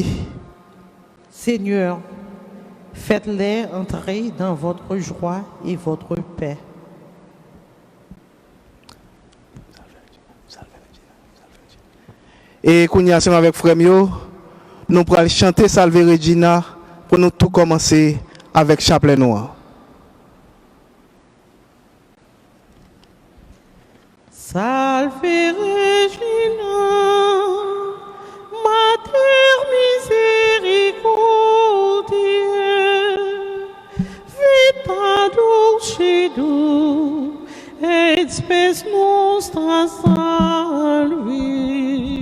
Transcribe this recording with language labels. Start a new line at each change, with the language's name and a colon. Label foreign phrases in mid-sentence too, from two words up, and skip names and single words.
French: Seigneur, faites-les entrer dans votre joie et votre paix. Et qu'on y a avec frère Mio, nous pourrons chanter Salve Regina pour nous tout commencer avec Chapelet Noir.
Latin: Salve Regina, Mater misericordiae, et spes nostra salvi.